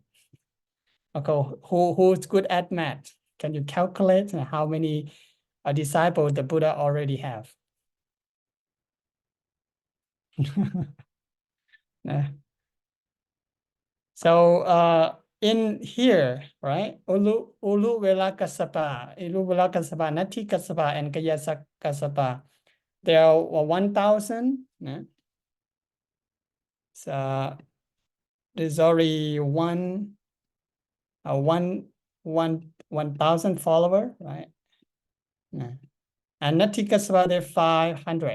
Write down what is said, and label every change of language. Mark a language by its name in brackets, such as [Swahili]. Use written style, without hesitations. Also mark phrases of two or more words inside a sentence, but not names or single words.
[English] Okay, who's good at math? Can you calculate how many disciples the Buddha already have? So in here, right? Ulu Vela Kassapa, Ulu Vela Kassapa, Nati Kassapa, and Kayasa Kassapa. There are 1,000. So there's already 1,000 follower, right? And Nati Kassapa, they're 500.